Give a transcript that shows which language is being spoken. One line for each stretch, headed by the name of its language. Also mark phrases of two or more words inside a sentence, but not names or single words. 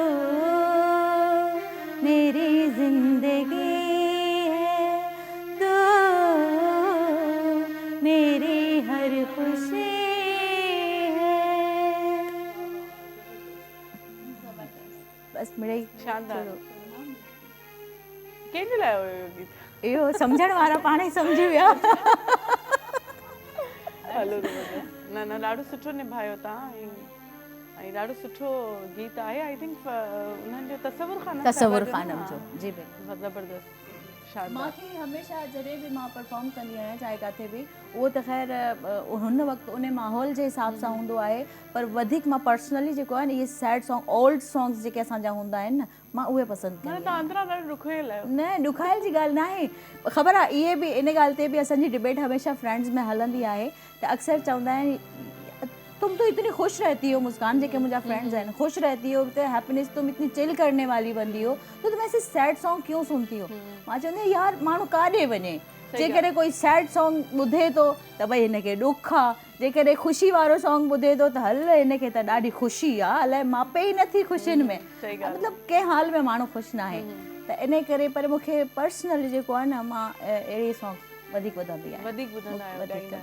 Urdu: میری زندگی ہے، تو میری ہر خوشی ہے. बस मिड़ई
Sindhi: शानदार कंहिंजे लाइ हुयो इहो गीत? इहो सम्झण वारा पाण ई सम्झी विया। हलो न न ॾाढो सुठो निभायो तव्हां ऐं ॾाढो सुठो गीत आहे।
English: I think
Sindhi: उन्हनि जो तसवुर ख़ानम जो जी बिल्कुलु ज़बरदस्त शानदार। मूंखे हमेशह जॾहिं बि मां परफॉर्म कंदी आहियां चाहे किथे बि, उहो त ख़ैर हुन वक़्तु उन माहौल जे हिसाब सां हूंदो आहे, पर वधीक मां पर्सनली जेको आहे न इहे
English: sad song old songs
Sindhi: जेके असांजा हूंदा आहिनि न, मां उहे पसंदि कंदी आहियां। तव्हां अंदरां ॾाढो ॾुखियल आहियो। न ॾुखाइल जी ॻाल्हि न आहे, ख़बर आहे इहे बि इन ॻाल्हि ते बि असांजी डिबेट हमेशह फ्रेंड्स में हलंदी आहे त अक्सर चवंदा आहिनि
Urdu: تم تو اتنی خوش رہتی ہو مسکان, جیکے مجھا فرینڈز ہیں، خوش رہتی ہو تو ہیپینس، تم اتنی چِل کرنے والی بندی ہو، تو تم ایسے
English: sad song
Urdu: کیوں سنتی ہو?
Sindhi: मां चवंदी यार माण्हू काॾे वञे, जेकॾहिं कोई
English: sad song
Sindhi: ॿुधे थो त भई हिनखे ॾुख आहे, जेकॾहिं ख़ुशी वारो सॉन्ग ॿुधे थो त हल हिनखे त ॾाढी ख़ुशी आहे, अलाए मापे ई नथी ख़ुशियुनि में, मतिलबु कंहिं हाल में माण्हू ख़ुशि न आहे। त इन करे पर मूंखे पर्सनली जेको आहे न मां अहिड़ी सॉन्ग वधीक ॿुधंदी आहियां।